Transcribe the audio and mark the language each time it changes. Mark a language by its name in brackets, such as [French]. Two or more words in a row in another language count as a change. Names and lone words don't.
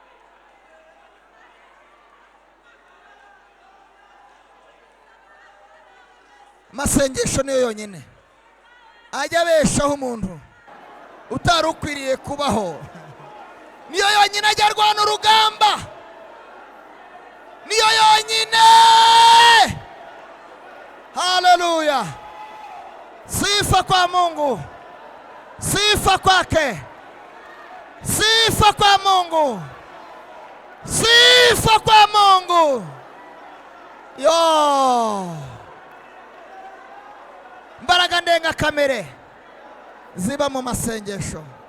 [Kinyarwanda] Amasengesho niyo yonyine ajya abeshaho umuntu utari ukwiriye kubaho. Niyo yonyine ajya arwana urugamba. Niyo yonyine. Haleluya. [Swahili] Sifa kwa Mungu. Sifa kwake. Sifa kwa Mungu. Sifa kwa Mungu. Yo. [Kinyarwanda] Mbaraga ndenga kamere ziba mu masengesho.